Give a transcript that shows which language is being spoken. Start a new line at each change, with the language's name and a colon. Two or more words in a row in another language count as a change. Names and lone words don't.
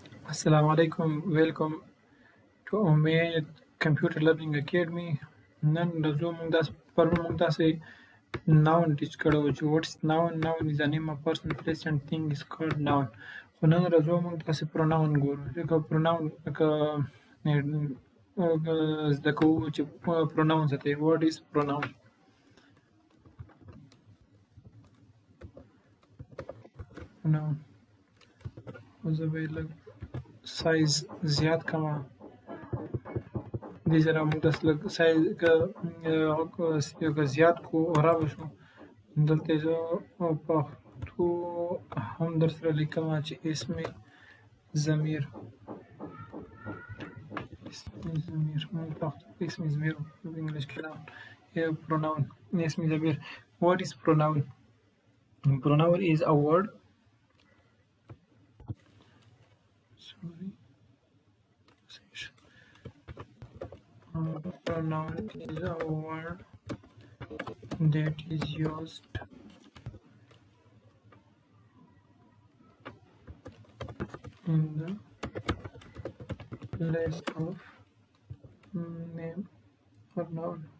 Arabic: السلام عليكم.
English: Welcome to Omead Computer Learning Academy.
Pashto: نن ورځو موږ پرون موږ تاسې
English: noun teach
Pashto: کړو چې
English: what is noun. Noun is a name of person, place and thing is called noun.
Pashto: خو نن ورځو موږ تاسې pronoun ګورو. ځکه pronoun لکه زده کوو چې pronoun څه دی.
English: What is pronoun? Pronoun.
Pashto: زه به یې لږ سایز زیات کړم. دې سره موږ داسې لږ سایز که زیات کړو او را به شو. دلته یې زه پښتو هم در سره لیکم چې اسم ضمیر موږ پښتو کې اسم ضمیر په انګلیش کې pronoun. اسم ضمیر.
English: What is pronoun? Pronoun is a word. Pronoun is a word that is used in the place of name or noun.